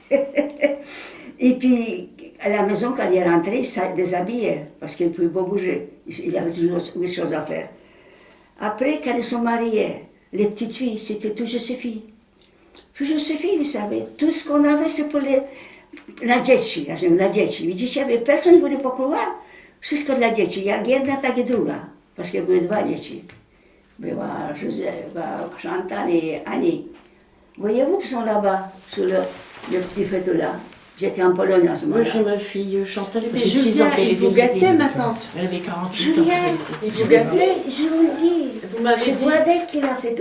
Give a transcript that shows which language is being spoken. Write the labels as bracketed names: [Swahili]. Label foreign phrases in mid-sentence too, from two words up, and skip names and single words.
[French] Et puis, à la maison, quand il est rentré, il s'est déshabillé, parce qu'il ne pouvait pas bouger. Il avait toujours des choses à faire. Après, quand ils sont mariés, les petites filles, c'était toujours ses filles. Toujours ses filles, vous savez. Tout ce qu'on avait, c'est pour la dzieci. La dzieci. [Polish] Widzicie, [French] personne ne voulait pas croire. [Polish] Wszystko dla dzieci. Jak jedna, tak i druga. [French] Parce qu'il y avait deux dzieci. [Polish] Była Chantal et Annie. [French] Voyez-vous qui sont là-bas, sur le petit photo là. J'étais en Pologne en ce moment-là. Moi, j'ai ma fille Chantal, ça fait Mais 6 ans qu'elle est il vous décédée. gâtait, ma tante. Elle avait 48 ans. Julien, Il vous gâtait. je vous le dis. Vous m'avez C'est dit. Voadec qui l'a fait